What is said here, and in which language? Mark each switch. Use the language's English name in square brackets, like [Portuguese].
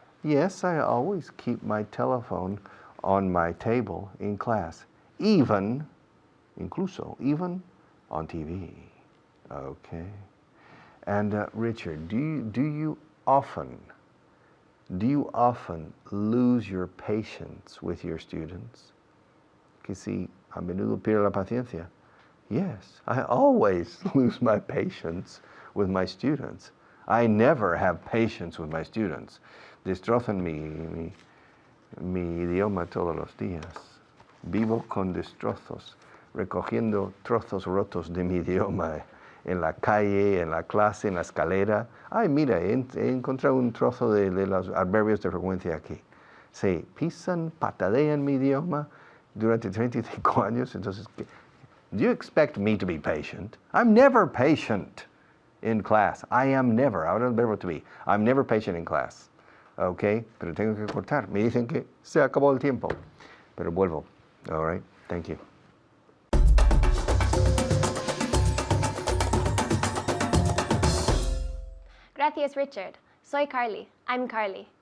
[English] Yes, I always keep my telephone on my table in class, even on TV. Okay. And Richard, do you often lose your patience with your students? [Spanish] Que si a menudo pierde la paciencia. [English] Yes, I always lose my patience with my students. I never have patience with my students. [Spanish] Destrozan mi idioma todos los días. Vivo con destrozos, recogiendo trozos rotos de mi idioma en la calle, en la clase, en la escalera. Ay, mira, he encontrado un trozo de los adverbios de frecuencia aquí. Se pisan, patadean mi idioma durante 35 años. Entonces, [English] do you expect me to be patient? I'm never patient in class. I am never. [Spanish] Ahora el verbo [English] to be. I'm never patient in class. [Spanish] Okay, pero tengo que cortar. Me dicen que se acabó el tiempo. Pero vuelvo. [English] All right, thank you. [Spanish] Gracias, Richard. Soy Carly. [English] I'm Carly.